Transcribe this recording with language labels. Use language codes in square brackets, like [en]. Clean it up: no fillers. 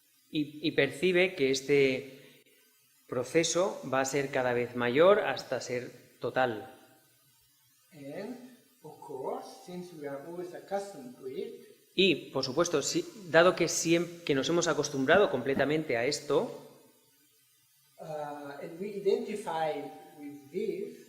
[es] Y percibe que este proceso va a ser cada vez mayor hasta ser total. [en] And of course, since we are always accustomed to it, [es] Y, por supuesto, dado que nos hemos acostumbrado completamente a esto, [en] and we identify with this,